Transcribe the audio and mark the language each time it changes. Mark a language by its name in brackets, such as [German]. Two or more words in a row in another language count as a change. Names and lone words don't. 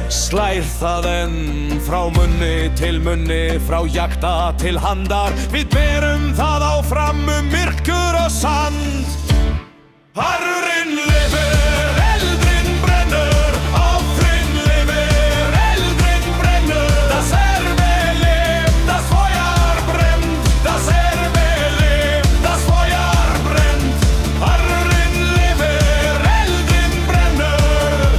[Icelandic] Slær það enn frá munni til munni, frá hjarta til handar. Við berum það áfram myrkur og sand. Arfinn lifir, eldinn brennur. Arfinn lifir, eldinn brennur. [German] Das Licht, das Feuer brennt. Das Licht, das Feuer brennt. [Icelandic] Arfinn lifir, eldinn brennur.